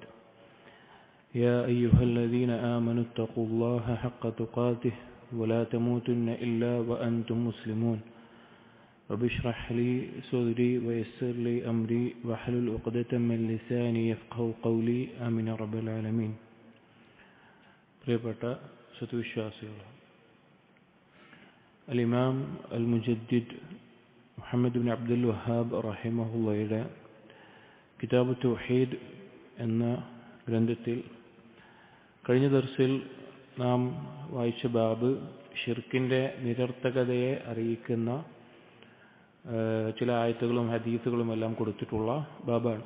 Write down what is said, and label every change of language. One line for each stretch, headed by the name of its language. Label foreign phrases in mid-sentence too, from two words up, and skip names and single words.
Arabic: يا أيها الذين آمنوا اتقوا الله حق تقاته ولا تموتن إلا وأنتم مسلمون. رب اشرح لي صدري ويسر لي أمري واحلل عقدة من لساني يفقهوا قولي آمين يا رب العالمين.
Malayalam: പ്രിയപ്പെട്ട സത്വിശ്വാസികളെ, അൽ-ഇമാം അൽ-മുജദ്ദിദ് മുഹമ്മദ് ബിൻ അബ്ദുൽ വഹാബ് റഹിമഹുള്ളയുടെ കിതാബ് തൗഹീദ് എന്ന ഗ്രന്ഥത്തിൽ കഴിഞ്ഞ ദർസിൽ നാം വായിച്ച ബാബ് ഷിർക്കിൻ്റെ നിരർത്ഥകതയെ അറിയിക്കുന്ന ചില ആയത്തുകളും ഹദീസുകളും എല്ലാം കൊടുത്തിട്ടുള്ള ബാബാണ്.